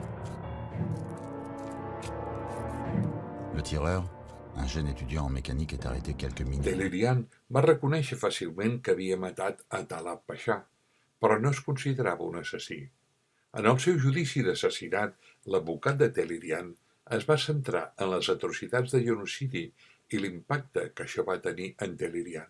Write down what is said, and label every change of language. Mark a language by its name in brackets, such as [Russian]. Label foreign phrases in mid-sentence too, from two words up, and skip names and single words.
[French] Le tireur, un jeune étudiant en mécanique, est arrêté quelques minutes. [Catalan] Telerian va reconèixer fàcilment que havia matat a Talat Pasha, però no es considerava un assassí. En el seu judici d'assassinat, l'advocat de Telerian es va centrar en les atrocitats de genocidi i l'impacte que això va tenir en Telerian.